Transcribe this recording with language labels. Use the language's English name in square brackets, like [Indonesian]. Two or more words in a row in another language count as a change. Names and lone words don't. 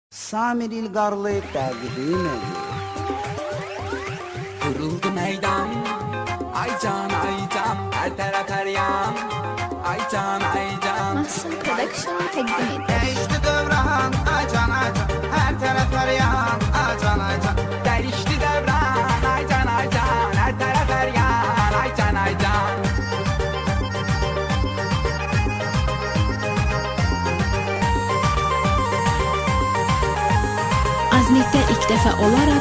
[Azerbaijani] Samir İlgarlı təqdim edir. [Turkish] Kuruldu meydan, ay can, her taraf her yan. Ay can, [Azerbaijani] Mahsun Production təqdim edir. [Turkish] Değişti dövran, ay can, her taraf her yan. Ay can, değişti devran. Ay can, her taraf her yan. Ay can, Azmit'te ilk defa olarak